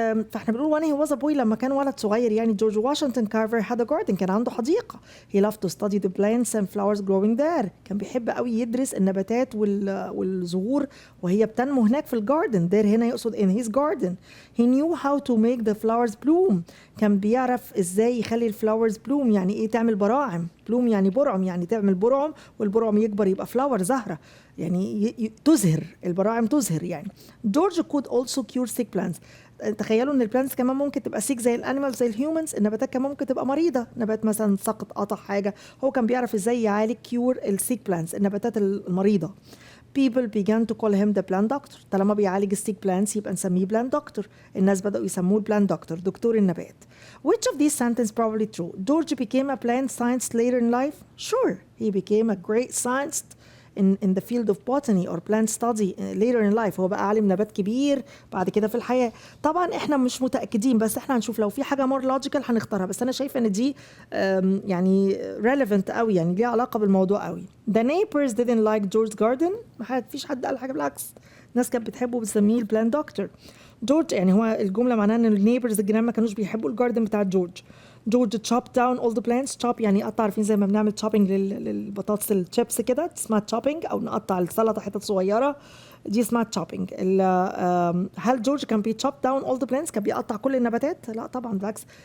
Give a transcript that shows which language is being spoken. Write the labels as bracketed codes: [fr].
[ar] فاحنا بنقول [en] when he was a boy [ar] لما كان ولد صغير يعني جورج واشنطن كارفر [en] had a garden. [ar] كان عنده حديقة. [en] he loved to study the plants and flowers growing there. [ar] كان بيحب قوي يدرس النباتات والزهور وهي بتنمو هناك في الجاردن. [en] there [ar] هنا يقصد [en] in his garden. he knew how to make the flowers bloom. [ar] كان بيعرف ازاي يخلي الفلاورز bloom. يعني ايه تعمل براعم؟ bloom يعني برعم، يعني تعمل برعم والبرعم يكبر يبقى فلاور زهرة، يعني تزهر. البراعم تزهر يعني. [en] George could also cure sick plants. [ar] تخيلوا ان البلانتس كمان ممكن تبقى سيك زي الانيمالز زي الهيومنز. النباتات كمان ممكن تبقى مريضه، نبات مثلا سقط قطع حاجه، هو كان بيعرف ازاي يعالج كيور السيك بلانتس النباتات المريضه. [en] People began to call him the plant doctor. [ar] طالما بيعالج السيك بلانتس يبقى نسميه plant doctor. الناس بدأوا يسموه plant doctor، دكتور النبات. [en] Which of these sentences probably true? George became a plant scientist later in life? Sure, he became a great scientist in the field of botany or plant study later in life. [ar] هو بقى عالم نبات كبير بعد كده في الحياة. طبعا احنا مش متأكدين، بس احنا هنشوف لو في حاجة [en] more logical [ar] هنختارها، بس انا شايفة ان دي يعني relevant قوي، يعني ليها علاقة بالموضوع قوي. [en] The neighbors didn't like George's garden. [ar] ما فيش حد قال حاجة، بالعكس الناس كانت بتحبه، بتسميه البلان دكتور. جورج يعني هو الجملة معناها ان النيبرز الجيران ما كانوش بيحبوا الجاردن بتاع جورج. [en] George chopped down all the plants. [ar] chop يعني قطع، عارفين زي ما بنعمل chopping للبطاطس الشيبس كده، اسمها chopping، او نقطع السلطة حتت صغيرة، دي اسمها chopping. هل جورج كان بي [en] chop down all the plants؟ [ar] كان بيقطع كل النباتات؟ لا طبعا، بالعكس.